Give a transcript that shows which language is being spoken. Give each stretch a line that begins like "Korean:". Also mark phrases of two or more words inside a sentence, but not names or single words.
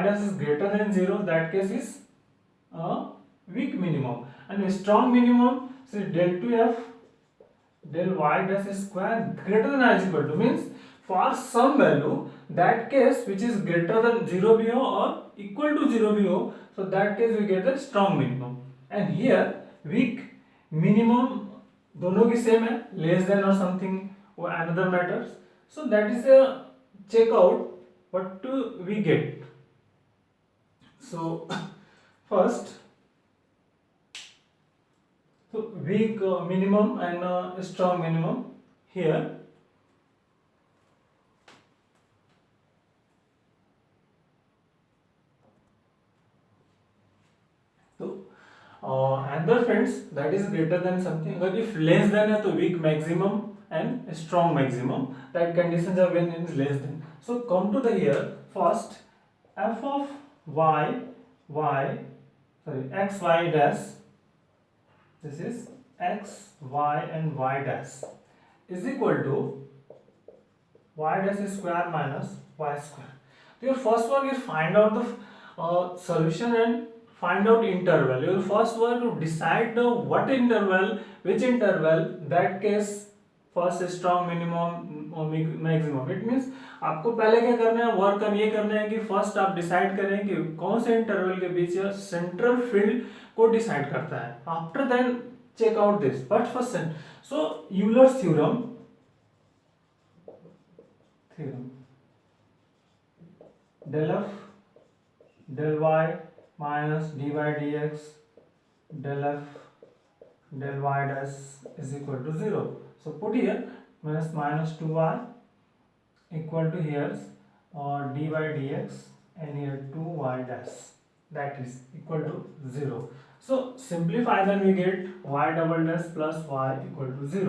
English: dash is greater than 0, that case is a weak minimum, and a strong minimum so del 2 f del y dash square greater than or is equal to, means for some value that case which is greater than 0 BO or equal to 0 BO, so that case we get the strong minimum, and here weak minimum
Hindi: दोनों की सेम है,
English: less than or something or another matters। so that is a check out what we get। so first so weak minimum and strong minimum here। so another friends that is greater than something, अगर if less than है तो weak maximum and strong maximum, that conditions are when it is less than। so come to the here first f of x y dash, this is x y and y dash is equal to y dash square minus y square. So your first work is find out the solution and find out interval. Your first work to decide the what interval, which interval, that case first strong minimum maximum. it means
Hindi: आपको पहले क्या करना है, वर्क ये करना है कि फर्स्ट आप डिसाइड करें कि कौन से इंटरवल के बीच
English: central field
Hindi: को डिसाइड करता है.
English: after then check out this but first. so Euler's theorem del f del y minus dy dx del f del y dash is equal to 0. So put here minus 2y equal to here dy dx and here 2y dash, that is equal to 0. So simplify, then we get y double dash plus y equal to 0.